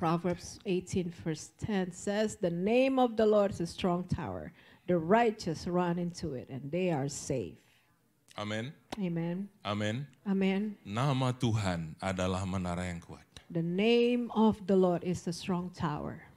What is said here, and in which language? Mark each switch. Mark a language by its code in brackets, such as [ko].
[en] Proverbs 18 verse 10 says, the name of the Lord is a strong tower. The righteous run into it and they are safe. [id] Amin. [en] Amen. [id] Amin. [en] Amen. [id] Nama Tuhan adalah menara yang kuat. [en] The name of the Lord is a strong tower.